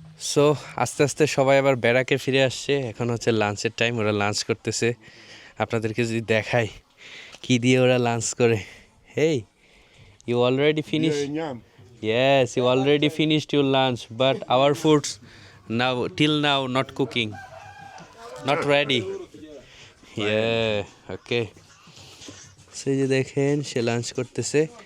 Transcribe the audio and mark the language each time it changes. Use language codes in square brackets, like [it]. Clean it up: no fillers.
[bn] So আস্তে আস্তে সবাই আবার ব্যারাকে ফিরে আসছে। এখন হচ্ছে লাঞ্চের টাইম, ওরা লাঞ্চ করতেছে। আপনাদেরকে যদি দেখাই কি দিয়ে ওরা লাঞ্চ করে। [en] Hey, you already finish? Yes, you already finished your lunch, but our foods till now not cooking, not ready. Yeah, okay. So you [bn] দেখেন সে লাঞ্চ করতেছে।